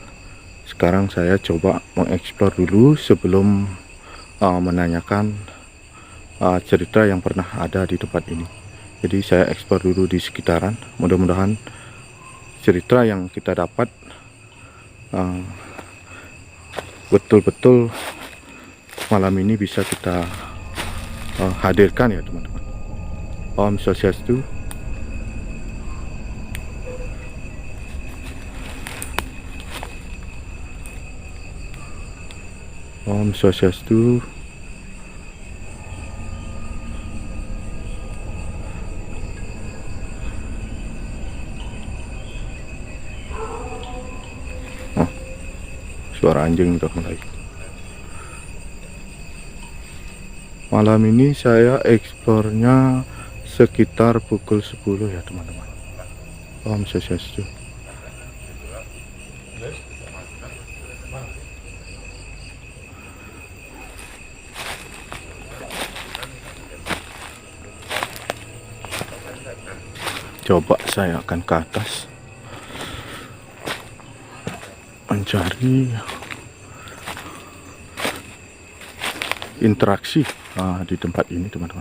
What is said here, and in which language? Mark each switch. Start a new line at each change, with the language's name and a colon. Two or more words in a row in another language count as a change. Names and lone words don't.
Indonesian: Sekarang saya coba mengeksplor dulu sebelum menanyakan cerita yang pernah ada di tempat ini. Jadi saya eksplor dulu di sekitaran. Mudah-mudahan cerita yang kita dapat betul-betul malam ini bisa kita hadirkan ya teman-teman.
Balinese: Om Swastiastu. Om Swastiastu.
Indonesian: Suara anjing udah mulai. Malam ini saya eksplornya sekitar pukul 10 ya teman-teman.
Balinese: Om Swastiastu.
Indonesian: Coba saya akan ke atas mencari interaksi di tempat ini teman-teman.